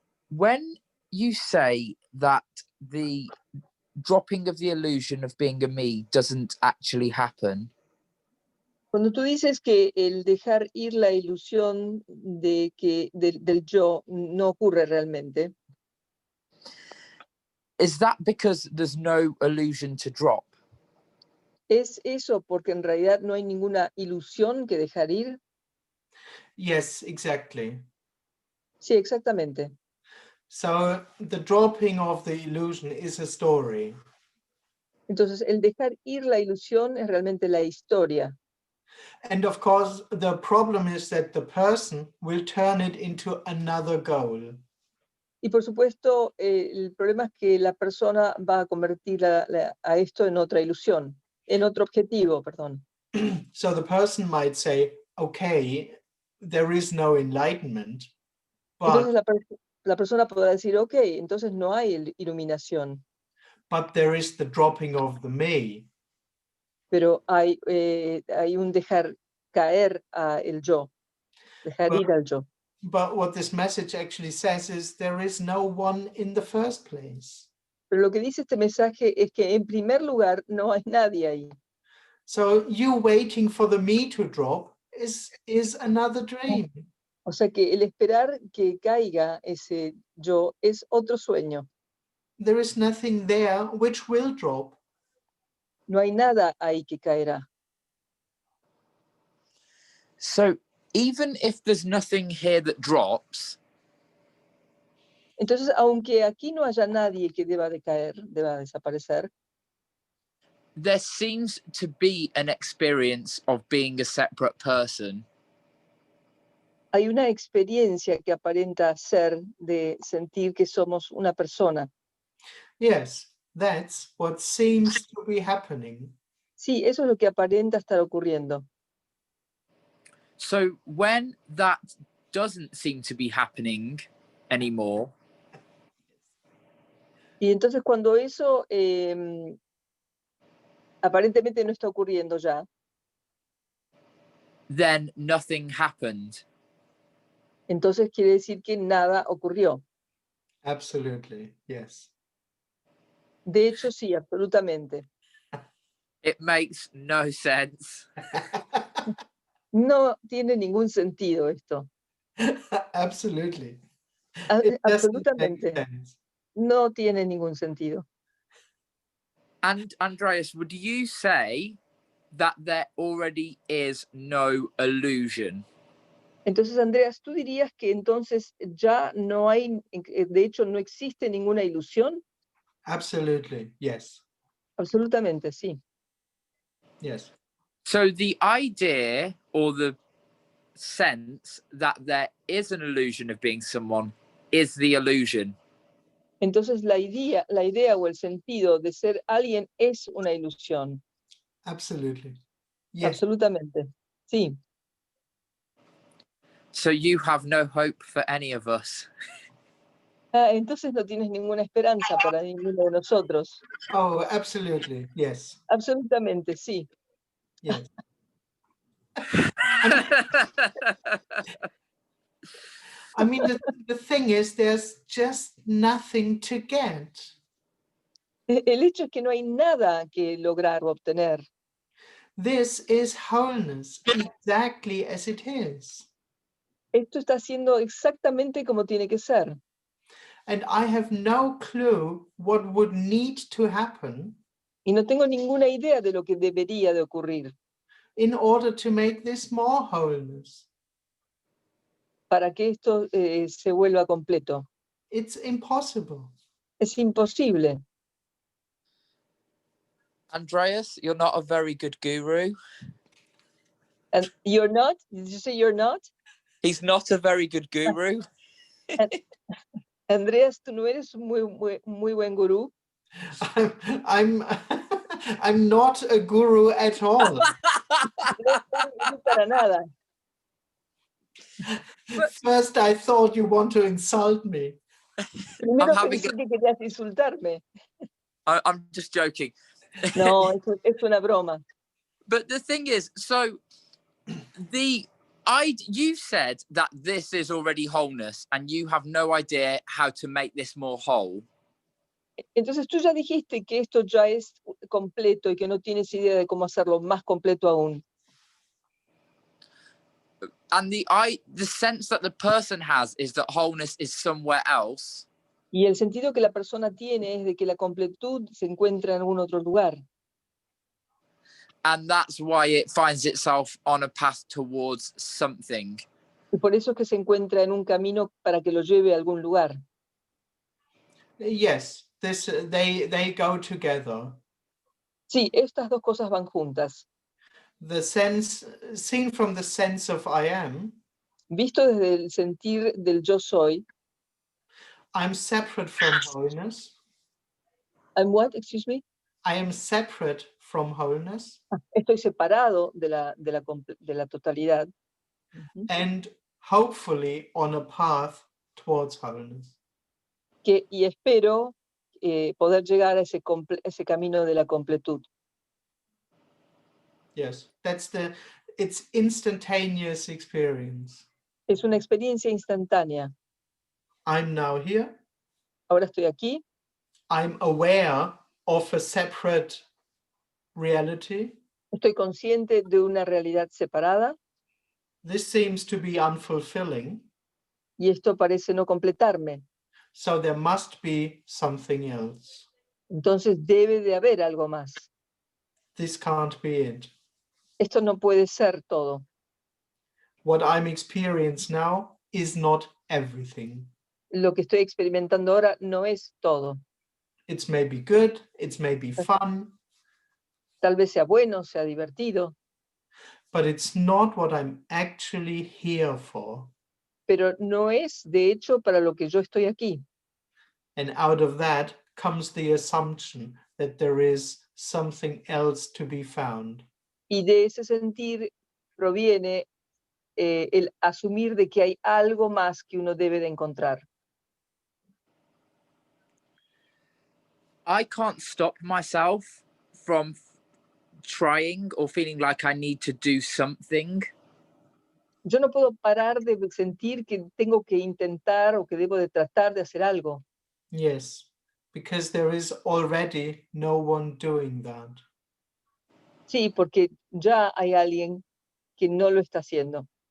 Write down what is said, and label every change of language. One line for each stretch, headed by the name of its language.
English: When you say that the dropping of the illusion of being a me doesn't actually happen,
Spanish: Cuando tú dices que el dejar ir la ilusión de que del yo no ocurre realmente,
English: is that because there's no illusion to drop?
Spanish: ¿es eso porque en realidad no hay ninguna ilusión que dejar ir?
English: Yes, exactly.
Spanish: Sí, exactamente.
English: So the dropping of the illusion is a story.
Spanish: Entonces, el dejar ir la ilusión es realmente la historia.
English: And of course, the problem is that the person will turn it into another goal.
Spanish: Y por supuesto, el problema es que la persona va a convertir a esto en otra ilusión, en otro objetivo, perdón.
English: So the person might say, okay, there is no enlightenment,
Spanish: Entonces
English: but,
Spanish: la persona podrá decir, ok, entonces no hay iluminación,
English: but there is the dropping of the me.
Spanish: pero hay un dejar caer el yo, dejar ir al yo.
English: But what this message actually says is there is no one in the first place.
Spanish: Pero lo que dice este mensaje es que en primer lugar no hay nadie ahí.
English: So you waiting for the me to drop is another dream.
Spanish: O sea que el esperar que caiga ese yo es otro sueño.
English: There is nothing there which will drop.
Spanish: No hay nada ahí que caerá.
English: So even if there's nothing here that drops,
Spanish: Entonces, aunque aquí no haya nadie que deba de caer, deba desaparecer,
English: there seems to be an experience of being a separate person.
Spanish: hay una experiencia que aparenta ser de sentir que somos una persona.
English: Yes, that's what seems to be happening.
Spanish: Sí, eso es lo que aparenta estar ocurriendo.
English: So when that doesn't seem to be happening anymore,
Spanish: Y entonces cuando eso aparentemente no está ocurriendo ya,
English: then nothing happened.
Spanish: entonces quiere decir que nada ocurrió.
English: Absolutely, yes.
Spanish: De hecho, sí, absolutamente.
English: It makes no sense.
Spanish: No tiene ningún sentido esto.
English: Absolutely. It doesn't make
Spanish: Absolutamente
English: sense.
Spanish: no tiene ningún sentido.
English: And Andreas, would you say that there already is no illusion?
Spanish: Entonces, Andreas, ¿tú dirías que entonces ya no hay, de hecho, no existe ninguna ilusión?
English: Absolutely, yes.
Spanish: Absolutamente, sí.
English: Yes. So the idea or the sense that there is an illusion of being someone is the illusion.
Spanish: Entonces, la idea o el sentido de ser alguien es una ilusión.
English: Absolutely. Yes.
Spanish: Absolutamente, sí.
English: So you have no hope for any of us.
Spanish: Entonces no tienes ninguna esperanza para ninguno de nosotros.
English: Oh, absolutely. Yes.
Spanish: Absolutamente, sí.
English: Yes. I mean, the thing is, there's just nothing to get.
Spanish: El hecho es que no hay nada que lograr o obtener.
English: This is wholeness, exactly as it is.
Spanish: Esto está siendo exactamente como tiene que ser.
English: And I have no clue what would need to happen
Spanish: Y no tengo ninguna idea de lo que debería de ocurrir
English: in order to make this more wholeness.
Spanish: para que esto se vuelva completo.
English: It's impossible.
Spanish: Es imposible.
English: Andreas, you're not a very good guru. And you're not? Did you say you're not? He's not a very good guru.
Spanish: Andreas, tú no eres muy buen gurú.
English: I'm I'm not a guru at all.
Spanish: No eres gurú para nada.
English: First, I thought you want to insult me.
Spanish: Primero
English: having
Spanish: pensé que querías insultarme.
English: I'm just joking.
Spanish: No, es una broma.
English: But the thing is, so you said that this is already wholeness and you have no idea how to make this more whole.
Spanish: Entonces tú ya dijiste que esto ya es completo y que no tienes idea de cómo hacerlo más completo aún.
English: And the sense that the person has is that wholeness is somewhere else.
Spanish: Y el sentido que la persona tiene es de que la completud se encuentra en algún otro lugar.
English: And that's why it finds itself on a path towards something.
Spanish: Y por eso es que se encuentra en un camino para que lo lleve a algún lugar.
English: Yes, they go together.
Spanish: Sí, estas dos cosas van juntas.
English: The sense, seen from the sense of I am,
Spanish: Visto desde el sentir del yo soy,
English: I'm separate from wholeness. I'm what, excuse me? I am separate from wholeness.
Spanish: Estoy separado de la totalidad.
English: And hopefully on a path towards wholeness.
Spanish: Y espero poder llegar a ese camino de la completud.
English: Yes, it's instantaneous experience.
Spanish: Es una experiencia instantánea.
English: I'm now here.
Spanish: Ahora estoy aquí.
English: I'm aware of a separate reality.
Spanish: Estoy consciente de una realidad separada.
English: This seems to be unfulfilling.
Spanish: Y esto parece no completarme.
English: So there must be something else.
Spanish: Entonces debe de haber algo más.
English: This can't be it.
Spanish: Esto no puede ser todo.
English: What I'm experiencing now is not everything.
Spanish: Lo que estoy experimentando ahora no es todo.
English: It's maybe good, it's maybe fun.
Spanish: Tal vez sea bueno, sea divertido.
English: But it's not what I'm actually here for.
Spanish: Pero no es, de hecho, para lo que yo estoy aquí.
English: And out of that comes the assumption that there is something else to be found.
Spanish: Y de ese sentir proviene el asumir de que hay algo más que uno debe de encontrar.
English: I can't stop myself from trying or feeling like I need to do something.
Spanish: Yo no puedo parar de sentir que tengo que intentar o que debo de tratar de hacer algo.
English: Yes, because there is already no one doing that.
Spanish: Sí, porque ya hay alguien que no lo está haciendo.